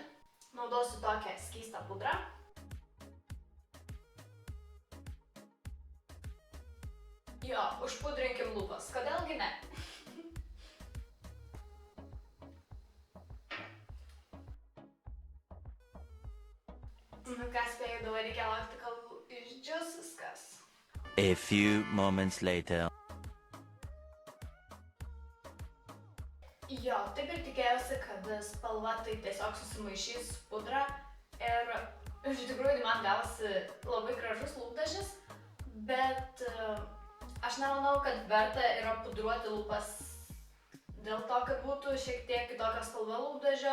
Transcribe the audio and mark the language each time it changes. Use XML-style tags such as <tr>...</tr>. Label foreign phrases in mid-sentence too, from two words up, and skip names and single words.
<lt>Naudosiu tokią skystą pudrą. Jo, užpudrinkim lūpas, kodėlgi ne? Nu ką spėjau, dabar reikia laukti, kol išdžius viskas.</lt> <en>A few moments later.</en> <lt>Jo, taip ir tikėjausi, kad spalva tai tiesiog susimaišys pudra ir iš tikrųjų man gavosi labai gražus lūpdažis, bet aš nemanau, kad verta yra pudruoti lūpas dėl to, kad būtų šiek tiek kitokia spalva lūpdažio.</lt>